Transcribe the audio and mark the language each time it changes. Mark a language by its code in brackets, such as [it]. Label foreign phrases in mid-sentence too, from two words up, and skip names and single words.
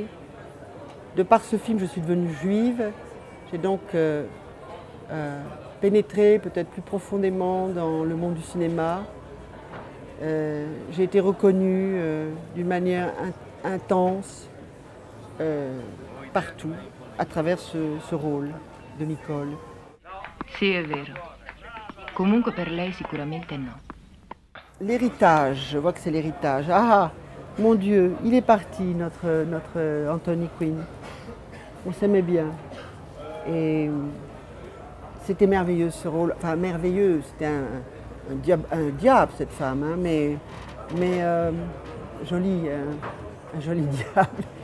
[fr] De par ce film, je suis devenue juive. J'ai donc pénétré peut-être plus profondément dans le monde du cinéma. J'ai été reconnue d'une manière intense partout, à travers ce rôle de Nicole. [it] Sì, è vero. Comunque per lei sicuramente no. [fr] L'héritage, je vois que c'est l'héritage. Ah, mon Dieu, il est parti, notre Anthony Quinn. On s'aimait bien. Et c'était merveilleux ce rôle. Enfin, merveilleux, c'était un diable cette femme, hein, mais joli, un joli diable.